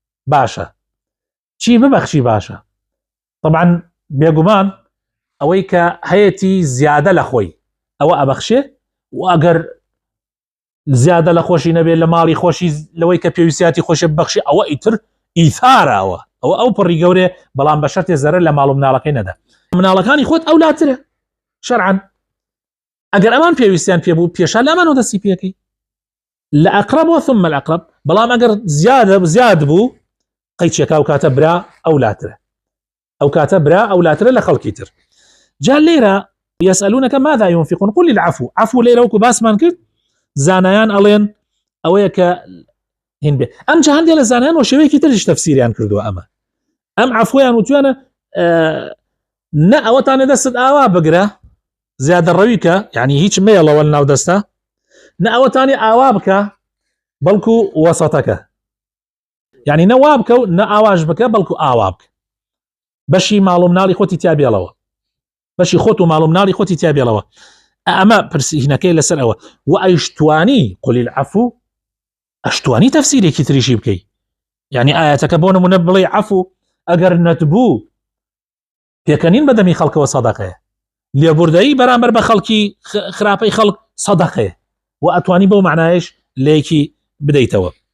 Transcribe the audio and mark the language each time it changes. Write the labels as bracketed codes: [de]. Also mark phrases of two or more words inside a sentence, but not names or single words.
[ckb] باشە طبعا بێگومان ئەوەی کە هەیەی زیادە لە خۆی ئەوە ئەبەخشێ و ئەگەر زیادە لە خۆشی نەبێت لە ماڵی خۆشی لەوەی کە پێویستیاتی خۆشی ببەخشی ئەوە ئیتر ئیثارەوە ئەو پڕی گەورێ بەڵام بە شەرتێ زەرر لە ماڵ و مناڵەکەی نەدا. مناڵەکانی خۆت ئەو لاترە شەرعەن ئەگەر ئەمان پێویستیان پێبوو پێشان لامانەوە دەستی پێکەی لە ئەقرەبەوە [ar] ثم الأقرب [ckb] بەڵام ئەگەر زیاد بوو قەیچێکا ئەو کاتە برا ئەو لاترە لە خەڵکی تر. جا لێرە [ar] يسألونك ماذا ينفقون قل العفو [ckb] عفو لێرە وەکو باسمان کرد زانایان ئەڵێن ئەوەیە کە هین بێ ئەم جا هەندێک لە زانایان و شێوەیەکی تریش تەفسیریان کردووە ئەم عفویان وتوانە نە ئەوەتانێ دەستت ئاوا بگرە زیادە ڕەویکە یعنی هیچ مێڵەوە ناو دەستە نە ئەوەتانی ئاوا بکە بەڵکو وەسەتەکە یعنی نە وا بکە و نە ئاواش بکە بەڵکو ئاوا بکە بەشی ماڵ و مناڵی خۆتی تیا بێڵەوە بەشی خۆت و ماڵ و مناڵی خۆتی تیا بێڵەوە ئەمە پرسیینەکەی لەسەر ئەوە و ئەیشتوانی [ar] قل العفو [ckb] ئەشتوانی تەفسیرێکی تریشی بکەیت یعنی ئاەتەکە بۆ نمونە بڵێ عفو ئەگەر نەتبوو پێکەنین بەدەمی خەڵکەوە سەدەقەیە لێبوردایی بەرامبەر بە خەڵکی خراپەی خەڵک سەدەقەیە و ئەتوانی بەو معنایش لێکی بدەیتەوە.